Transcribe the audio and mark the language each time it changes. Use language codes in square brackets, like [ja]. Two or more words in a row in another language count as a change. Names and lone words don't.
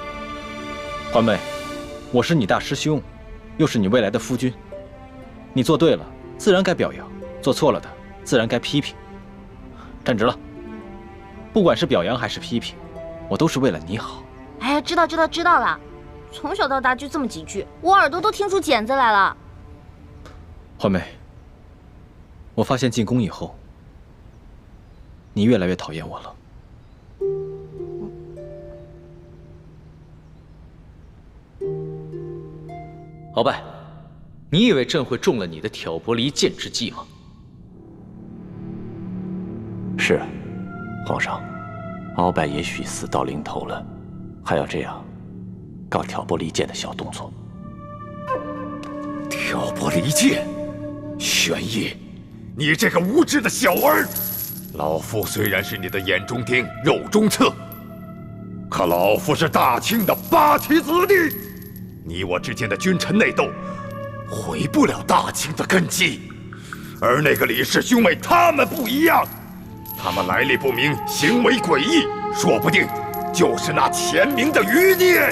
[zh] 歡妹，我是你大師兄，又是你未來的夫君，你做對了，自然該表揚；做錯了的，自然該批評。站直了，不管是表揚還是批評，我都是為了你好。哎呀，知道了。從小到大就這麼幾句，我耳朵都聽出繭子來了。歡妹，我發現進宮以後，你越來越討厭我了。鳌拜，你以為朕會中了你的挑撥離間之計嗎？是，皇上，鳌拜也許死到臨頭了，還要這樣搞挑撥離間的小動作。挑撥離間，玄烨，你這個無知的小兒！老夫雖然是你的眼中釘、肉中刺，可老夫是大清的8旗子弟，你我之間的君臣內鬥，毀不了大清的根基。而那個李氏兄妹，他們不一樣，他們來歷不明，行為詭異，說不定就是那前明的餘孽。